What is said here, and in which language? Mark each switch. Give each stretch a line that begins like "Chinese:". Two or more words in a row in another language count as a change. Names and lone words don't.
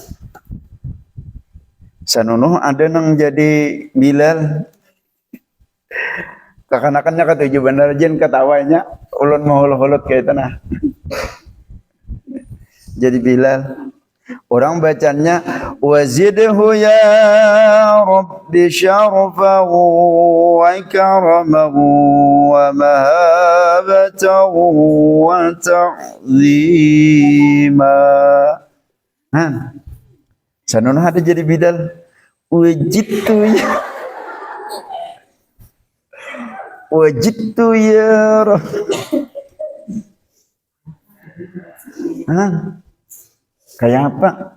Banjar: Sanunuh ada nang jadi Bilal. Kakanakannya ketujuh bener jen ketawanya ulun mau hulut kayak itu nah. Jadi Bilal. Orang bacanya
Arabic: وزده يا ربي شرفه وكرامه ومحبته وتعظيما.
Banjar: Sanunuh ada jadi Bilal. Wajidtu ya Wajidtu ya kayak apa?